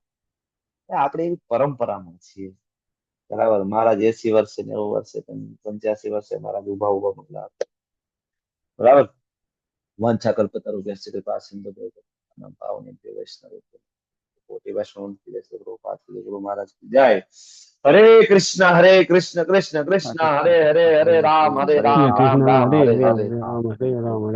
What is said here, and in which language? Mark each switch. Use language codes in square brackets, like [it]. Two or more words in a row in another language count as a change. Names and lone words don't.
[gu] આપણે એવી પરંપરામાં છીએ, બરાબર. મહારાજ 80 વર્ષે 90 વર્ષે 85 વર્ષે મહારાજ ઉભા મંગલા આરતી, બરાબર. [sa] વાંછા કલ્પતરુભ્યશ્ચ કૃપા સિંધુ પાવને વૈષ્ણવ કોટી વૈષ્ણવ ગુરુ મહારાજ [hi] की जय. [sa] हरे कृष्ण कृष्ण कृष्ण हरे हरे, हरे राम राम राम हरे हरे.